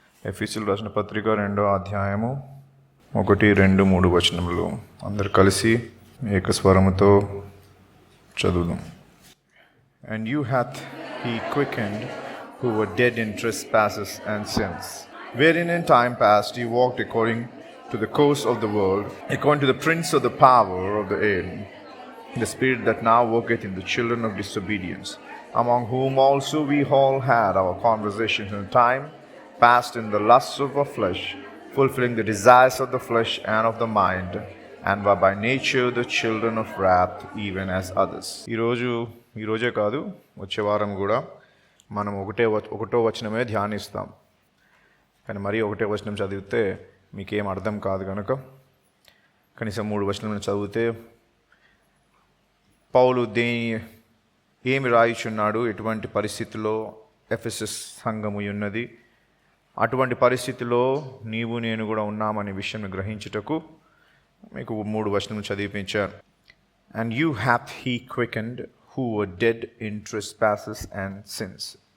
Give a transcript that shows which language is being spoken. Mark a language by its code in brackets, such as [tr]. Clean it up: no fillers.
[te] ఎఫెసీయులకు రాసిన పత్రిక 2వ అధ్యాయము 1, 2, 3 వచనములు అందరు కలిసి ఏకస్వరముతో చదువుదాం. [en] And you hath he quickened who were dead in trespasses and sins, wherein in time past ye walked according to the course of the world, according to the prince of the power of the air, the spirit that now worketh in the children of disobedience, among whom also we all had our conversations in time past in the lusts of our flesh, fulfilling the desires of the flesh and of the mind, and were by nature the children of wrath, even as others. [te] ఈరోజే కాదు, వచ్చే వారం కూడా మనం ఒకటో వచనమే ధ్యానిస్తాం. కానీ మరీ ఒకటే వచనం చదివితే మీకేం అర్థం కాదు కనుక కనీసం 3 వచనం చదివితే పౌలు ఏమి రాయిచున్నాడు, ఎటువంటి పరిస్థితిలో ఎఫెసస్ సంఘము ఉన్నది, అటువంటి పరిస్థితిలో నీవు నేను కూడా ఉన్నామనే విషయం గ్రహించుటకు మీకు 3 వచనం చదివించారు. [en] And you hath he quickened who were dead in trespasses and sins.